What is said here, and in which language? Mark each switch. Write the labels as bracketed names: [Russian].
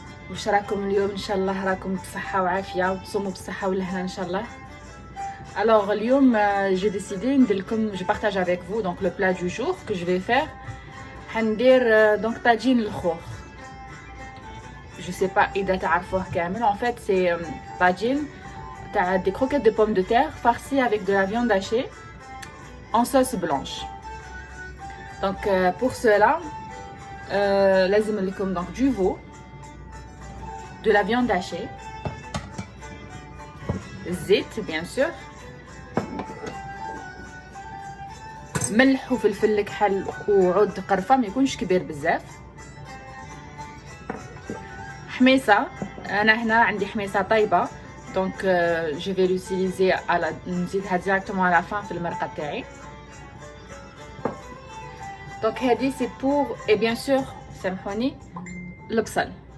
[Arabic] واش راكم اليوم؟ ان شاء الله راكم بصحه وعافيه وتصوموا بالصحه والهنا ان شاء الله. [French] Alors [Arabic] اليوم [French] j'ai décidé ندير لكم je partage avec vous donc le plat du jour que je vais faire. [Arabic] حندير donc طاجين الخوخ. [French] Je sais pas [Arabic] اذا تعرفوه كامل. [French] En fait c'est طاجين تاع des croquettes de pommes de terre farcies avec de la viande hachée en sauce blanche. Donc pour cela لازم لكم donc du veau, de la viande hachée, زيت bien sûr, [Arabic] ملح وفلفل كحل وعود قرفه ما يكونش كبير بزاف، [French] حميصه. [Arabic] انا هنا عندي حميصه طيبه [French] donc je vais l'utiliser [Arabic] à la نزيدها directement à la fin في المرقه تاعي. donc هذه [French] c'est pour et bien sûr [Arabic] سامحوني البصل.